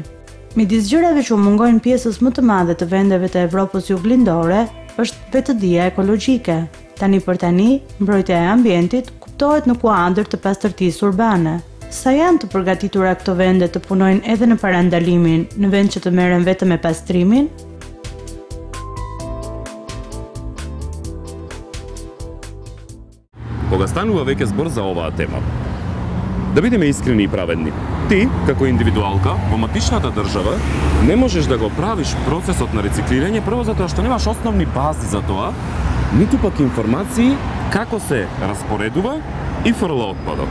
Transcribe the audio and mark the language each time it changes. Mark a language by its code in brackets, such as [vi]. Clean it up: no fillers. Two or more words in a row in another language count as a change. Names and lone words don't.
[sq] Midis gjërave që u mungojnë pjesës më të madhe të vendeve të Evropës juglindore, është vetëdia ekologjike. Tani për tani, mbrojtja e ambientit kuptohet në kuadër të pastërtisë urbane. Sa janë të përgatitura këto vende të punojnë edhe në parandalimin, në vend që të merren vetëm me pastrimin? [mk] Кога станува веќе збор за оваа тема, да бидеме искрени и праведни. Ти, како индивидуалка, во матичната држава, не можеш да го правиш процесот на рециклирање прво затоа што немаш основни бази за тоа, ниту пак информации како се распоредува и фрла отпадот.